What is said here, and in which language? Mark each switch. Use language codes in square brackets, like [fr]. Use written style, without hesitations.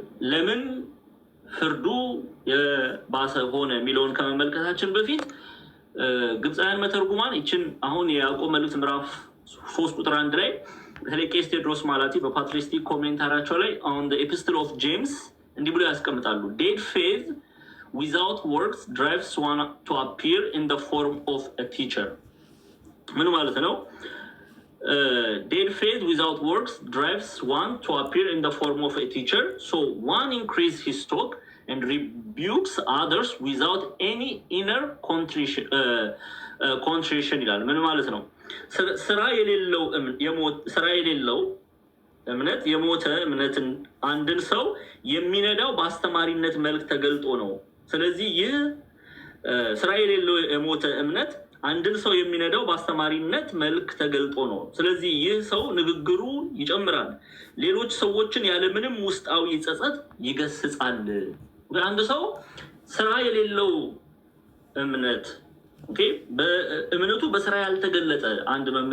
[am] ለምን ፍርዱ የባሰ ሆነ የሚለውን ከመመልከታችን በፊት ግብፃውያን መተርጉማን ይችን አሁን የያዕቆብ መልእክት ምዕራፍ 3 ቁጥር 1 ላይ በተለይ ቄስ ቴዎድሮስ ማላቲ በፓትሪስቲክ ኮሜንታራቸው ላይ [en] on the epistle of James [am] እንዲህ ብሎ ያስቀምጣሉ። [en] dead faith without works drives one to appear in the form of a teacher። [am] ምን ማለት ነው? [en] dead faith without works drives one to appear in the form of a teacher, so one increases his talk and rebukes others without any inner contrition [am] ይላል። ምን ማለት ነው? ስራ የሌለው እምነት የሞተ እምነትን አንድን ሰው የሚነዳው በአስተማሪነት መልክ ተገልጦ ነው። ስለዚህ ይህ ስራ የሌለው የሞተ እምነት አንድን ሰው የሚነዳው በአስተማሪነት መልክ ተገልጦ ነው። ስለዚህ ይህ ሰው ንግግሩ ይጨምራል፣ ሌሎች ሰዎችን ያለምንም ውስጣዊ ጸጸት ይገስጻል። አንድ ሰው ስራ የሌለው እምነት በእምነቱ በስራ ያልተገለጠ አንድ